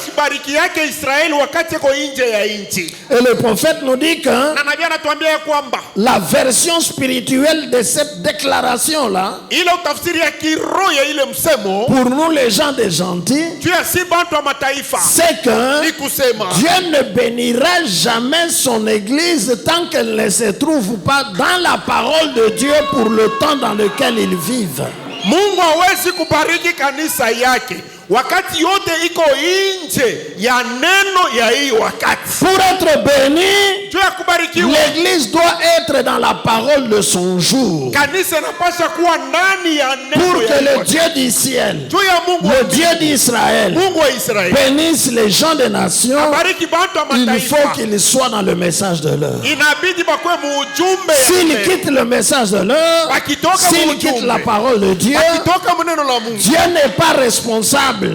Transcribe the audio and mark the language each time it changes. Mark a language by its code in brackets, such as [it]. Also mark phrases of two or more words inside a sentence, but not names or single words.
[fr] Et le prophète nous dit que la version spirituelle de cette déclaration-là, pour nous les gens des gentils, c'est que Dieu ne bénira jamais son église tant qu'elle ne se trouve pas dans la parole de Dieu pour le temps dans lequel ils vivent. [sw] Mungu hawezi kubariki kanisa yake wakati yote iko nje ya neno ya hii wakati. [fr] Pour être béni, l'église doit être dans la parole de son jour. [sw] Kanisa inapaswa kuwa ndani ya neno. [fr] Pour que le Dieu du ciel, le Dieu d'Israël, bénisse les gens des nations, il faut qu'ils soient dans le message de l'heure. S'ils quittent le message de l'heure, s'ils quittent la parole de Dieu, Dieu n'est pas responsable.